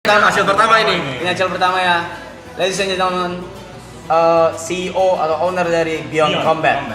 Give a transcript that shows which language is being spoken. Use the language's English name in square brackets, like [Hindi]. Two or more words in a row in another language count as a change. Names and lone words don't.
[Indonesian] Kan hasil pertama ini. Ini hasil pertama ya. [English] Ladies and gentlemen, [Indonesian] CEO atau owner dari Beyond Combat.